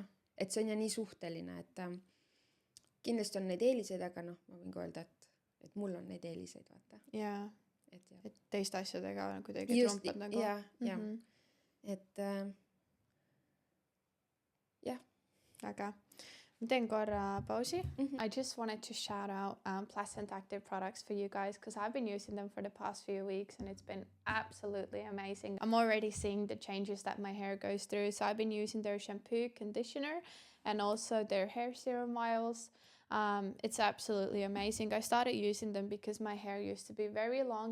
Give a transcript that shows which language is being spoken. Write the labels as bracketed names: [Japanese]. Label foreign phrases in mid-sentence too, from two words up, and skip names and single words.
[Estonian] Et see on ja nii suhteline, et kindlasti on neid eeliseid, aga noh, ma võin ka öelda, et mul on neid eeliseid, vaata. Jaa, Et jah. et teiste asjadega kuidagi Just, trumpad nagu. jah, jah. Et jah. Aga ma teen korra pausi. Mhm. [English] I just wanted to shout out Placent Active products for you guys because I've been using them for the past few weeks and it's been absolutely amazing. I'm already seeing the changes that my hair goes through. So I've been using their shampoo, conditioner, and also their hair serum oils. It's absolutely amazing. I started using them because my hair used to be very long.